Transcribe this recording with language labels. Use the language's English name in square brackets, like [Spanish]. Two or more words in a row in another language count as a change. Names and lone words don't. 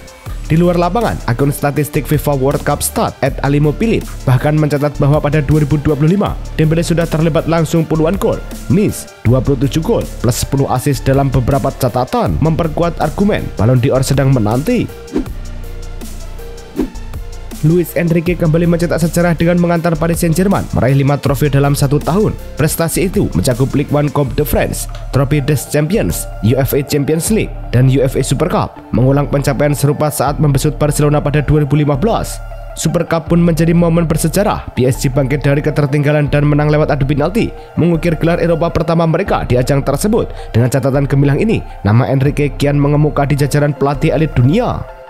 [Indonesian] Di luar lapangan, akun statistik FIFA World Cup Stat @alimophilip bahkan mencatat bahwa pada 2025, Dembele sudah terlibat langsung puluhan gol, miss 27 gol plus 10 assist dalam beberapa catatan, memperkuat argumen Ballon d'Or sedang menanti. Luis Enrique kembali mencetak sejarah dengan mengantar Paris Saint-Germain meraih 5 trofi dalam 1 tahun. Prestasi itu mencakup Ligue 1 Coupe de France, Trophée des Champions, UEFA Champions League, dan UEFA Super Cup, mengulang pencapaian serupa saat membesut Barcelona pada 2015. Super Cup pun menjadi momen bersejarah. PSG bangkit dari ketertinggalan dan menang lewat adu penalti, mengukir gelar Eropa pertama mereka di ajang tersebut. Dengan catatan gemilang ini, nama Enrique kian mengemuka di jajaran pelatih elit dunia.